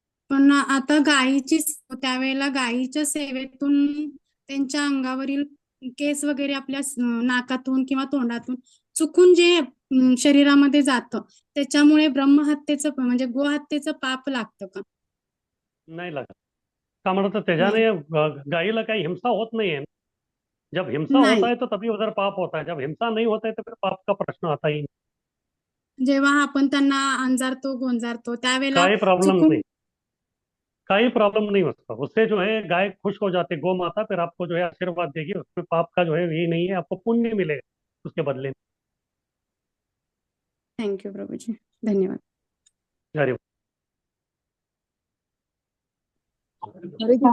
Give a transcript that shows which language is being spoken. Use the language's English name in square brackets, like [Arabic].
[Marathi] पण आता त्यावेळेला गायीच्या सेवेतून त्यांच्या अंगावरील केस वगैरे आपल्या नाकातून किंवा तोंडातून चुकून जे शरीरामध्ये जातं, त्याच्यामुळे ब्रह्महत्येचं म्हणजे गोहत्येचं पाप लागतं का? नाही लागत. का म्हणत त्याच्याने गायीला काही हिंसा होत नाहीये. [Hindi] जब हिंसा [Marathi] नाही. [Hindi] होता है तो तभी उधर पाप होता है, जब हिंसा नहीं होता है तो फिर पाप का प्रश्न आता ही नहीं. [Marathi] जेव्हा आपण त्यांना अंजारतो गोंजारतो त्यावेळेला काही प्रॉब्लम चुकून [Hindi] नहीं, [Marathi] काही प्रॉब्लम [Hindi] नहीं होता उससे. जो है गाय खुश हो जाती, गौ माता फिर आपको जो है आशीर्वाद देगी, उसमें पाप का जो है यही नहीं है, आपको पुण्य मिलेगा उसके बदले में. [Marathi] थँक्यू प्रभूजी. धन्यवाद. हरि हरे कृष्ण